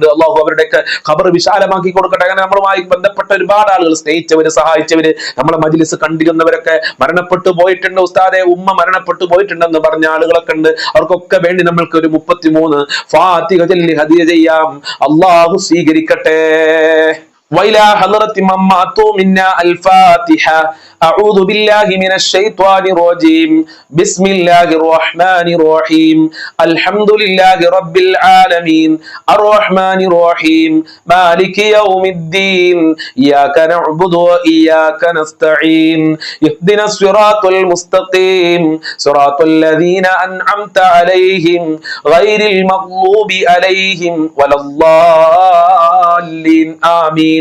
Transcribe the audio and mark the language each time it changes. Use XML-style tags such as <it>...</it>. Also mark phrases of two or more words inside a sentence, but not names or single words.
<ml>അല്ലാഹു അവരുടെയൊക്കെ ഖബർ വിശാലമാക്കി കൊടുക്കട്ടെ. അങ്ങനെ നമ്മളുമായി ബന്ധപ്പെട്ട ഒരുപാട് ആളുകൾ, സ്നേഹിച്ചവര്, സഹായിച്ചവര്, നമ്മളെ മജ്ലിസ് കണ്ടിരുന്നവരൊക്കെ മരണപ്പെട്ടു പോയിട്ടുണ്ട്. ഉസ്താദെ ഉമ്മ മരണപ്പെട്ടു പോയിട്ടുണ്ടെന്ന് പറഞ്ഞ ആളുകളൊക്കെ ഉണ്ട്. അവർക്കൊക്കെ വേണ്ടി നമ്മൾക്ക് ഒരു 33 ഫാത്തിഹ ചൊല്ലി ഹദിയ ചെയ്യാം. അല്ലാഹു സ്വീകരിക്കട്ടെ.</ml> <ar>وإلى حضرة من ماتوا منا الفاتحة. أعوذ بالله من الشيطان الرجيم. بسم الله الرحمن الرحيم. الحمد لله رب العالمين الرحمن الرحيم مالك يوم الدين إياك نعبد وإياك نستعين اهدنا الصراط المستقيم صراط الذين أنعمت عليهم غير المغضوب عليهم ولا الضالين آمين.</ar>